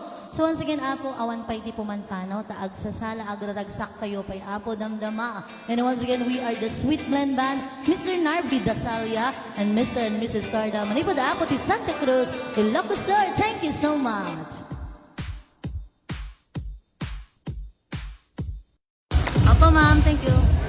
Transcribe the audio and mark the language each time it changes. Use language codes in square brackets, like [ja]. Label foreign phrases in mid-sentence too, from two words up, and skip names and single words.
[ilo] So once again apo, awan pa'y ti pumanpanaw, taag sa sala, agraragsak kayo pa'y apo damdama. [en] And once again, we are the Sweet Blend Band, Mr. Narvi Dasalia, and Mr. and Mrs. Carda. [ilo] Manipo da apo ti Santa Cruz, Ilocos Sur. [en] Thank you so much. Apo ma'am, thank you.